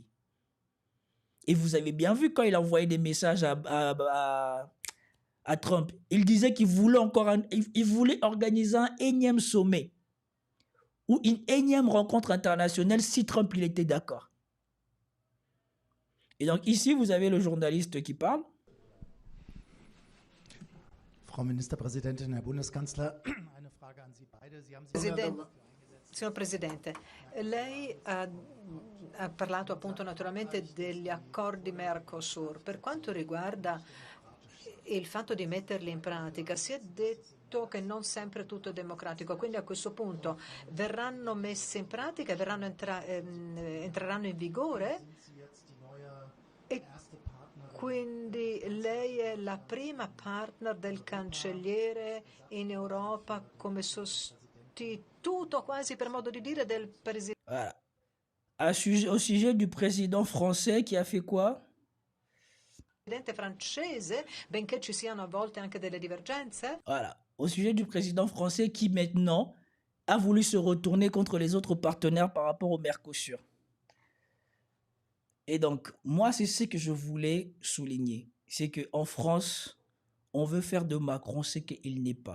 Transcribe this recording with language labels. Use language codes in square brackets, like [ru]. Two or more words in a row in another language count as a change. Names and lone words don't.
[fr] Et vous avez bien vu quand il a envoyé des messages à Trump. Il disait qu'il voulait il voulait organiser un énième sommet ou une énième rencontre internationale si Trump il était d'accord. Et donc ici, vous avez le journaliste qui parle. [de] Frau Ministerpräsidentin, Herr Bundeskanzler, eine Frage an Sie beide. Sie haben [it] Signor Presidente, lei ha parlato appunto naturalmente degli accordi Mercosur. Per quanto riguarda il fatto di metterli in pratica, si è detto che non sempre tutto è democratico, quindi a questo punto verranno messi in pratica, entreranno in vigore? E quindi lei è la prima partner del cancelliere in Europa come sostituto, quasi per modo di dire, del presidente. [fr] Voilà. Au sujet du président français qui a fait quoi? [it] Presidente francese, benché ci siano a volte anche delle divergenze. [fr] Voilà. Au sujet du président français qui maintenant a voulu se retourner contre les autres partenaires par rapport au Mercosur. Et donc, moi, c'est ce que je voulais souligner. C'est qu'en France, on veut faire de Macron ce qu'il n'est pas.